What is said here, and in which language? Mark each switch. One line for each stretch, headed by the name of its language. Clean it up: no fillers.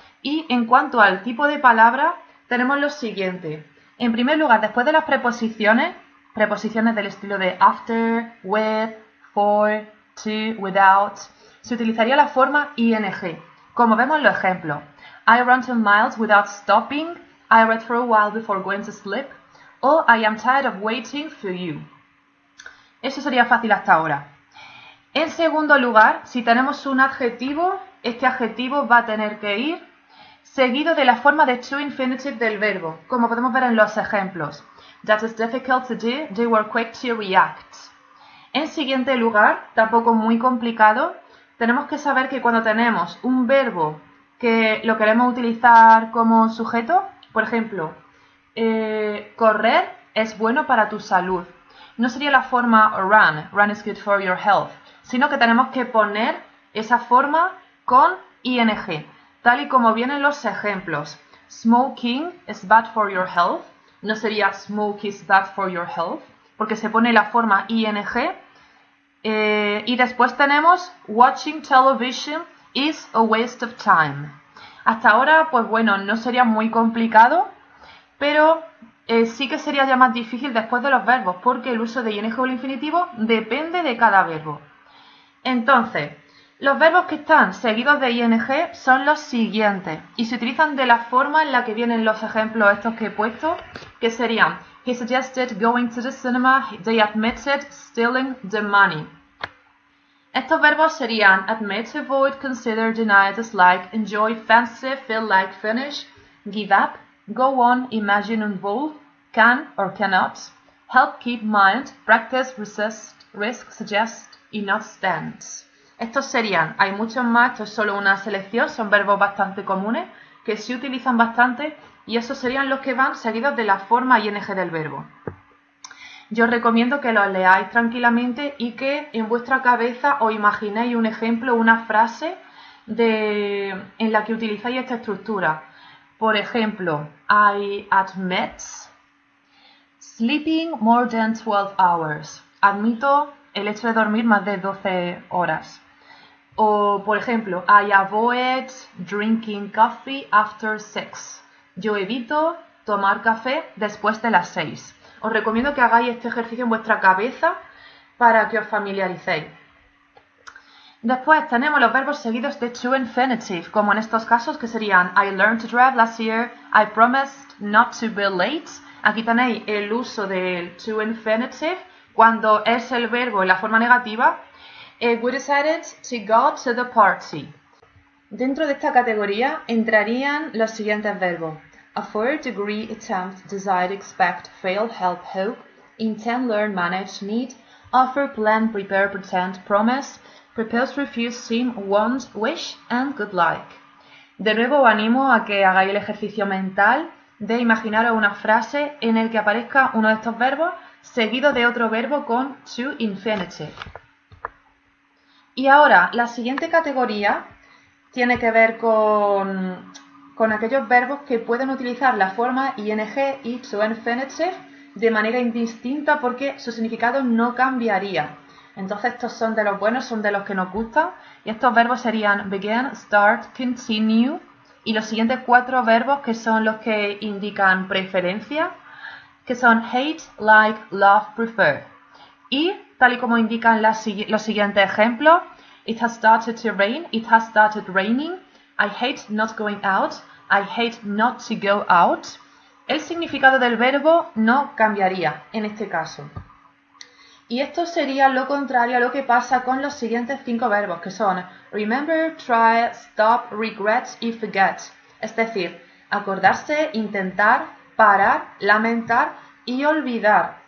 Spanish: Y en cuanto al tipo de palabra, tenemos lo siguiente. En primer lugar, después de las preposiciones del estilo de after, with, for, to, without, se utilizaría la forma ing, como vemos en los ejemplos.
English: I run 10 miles without stopping. I read for a while before going to sleep. O I am tired of waiting for you.
Spanish: Eso sería fácil hasta ahora. En segundo lugar, si tenemos un adjetivo, este adjetivo va a tener que ir seguido de la forma de to infinitive del verbo, como podemos ver en los ejemplos.
English: That is difficult to do, they were quick to react.
Spanish: En siguiente lugar, tampoco muy complicado, tenemos que saber que cuando tenemos un verbo que lo queremos utilizar como sujeto, por ejemplo, correr es bueno para tu salud. No sería la forma
English: run is good for your health,
Spanish: sino que tenemos que poner esa forma con ing, tal y como vienen los ejemplos.
English: Smoking is bad for your health,
Spanish: no sería
English: smoke is bad for your health,
Spanish: porque se pone la forma ing. Y después tenemos
English: watching television is a waste of time.
Spanish: Hasta ahora, pues bueno, no sería muy complicado, pero sí que sería ya más difícil después de los verbos, porque el uso de ing o el infinitivo depende de cada verbo. Entonces, los verbos que están seguidos de ing son los siguientes y se utilizan de la forma en la que vienen los ejemplos estos que he puesto, que serían
English: he suggested going to the cinema, they admitted stealing the money.
Spanish: Estos verbos serían admit, avoid, consider, deny, dislike, enjoy, fancy, feel like, finish, give up, go on, imagine, involve, can or cannot, help, keep, mind, practice, resist, risk, suggest y not stand. Estos serían, hay muchos más, esto es solo una selección, son verbos bastante comunes que se utilizan bastante y esos serían los que van seguidos de la forma ing del verbo. Yo os recomiendo que los leáis tranquilamente y que en vuestra cabeza os imaginéis un ejemplo, una frase en la que utilizáis esta estructura. Por ejemplo,
English: I admit sleeping more than 12 hours.
Spanish: Admito el hecho de dormir más de 12 horas. O, por ejemplo,
English: I avoid drinking coffee after 6.
Spanish: Yo evito tomar café después de las 6. Os recomiendo que hagáis este ejercicio en vuestra cabeza para que os familiaricéis. Después tenemos los verbos seguidos de to infinitive, como en estos casos que serían
English: I learned to drive last year, I promised not to be late.
Spanish: Aquí tenéis el uso del to infinitive cuando es el verbo en la forma negativa.
English: We decided to go to the party.
Spanish: Dentro de esta categoría entrarían los siguientes verbos.
English: Afford, agree, attempt, decide, expect, fail, help, hope, intend, learn, manage, need, offer, plan, prepare, pretend, promise, propose, refuse, seem, want, wish, and good luck.
Spanish: De nuevo os animo a que hagáis el ejercicio mental de imaginaros una frase en el que aparezca uno de estos verbos seguido de otro verbo con to infinitive. Y ahora, la siguiente categoría tiene que ver con aquellos verbos que pueden utilizar la forma ing y to infinitive de manera indistinta porque su significado no cambiaría. Entonces estos son de los buenos, son de los que nos gustan. Y estos verbos serían begin, start, continue. Y los siguientes 4 verbos que son los que indican preferencia, que son hate, like, love, prefer. Y tal y como indican los siguientes ejemplos,
English: it has started to rain, it has started raining, I hate not going out, I hate not to go out.
Spanish: El significado del verbo no cambiaría en este caso. Y esto sería lo contrario a lo que pasa con los siguientes 5 verbos, que son remember, try, stop, regret y forget. Es decir, acordarse, intentar, parar, lamentar y olvidar.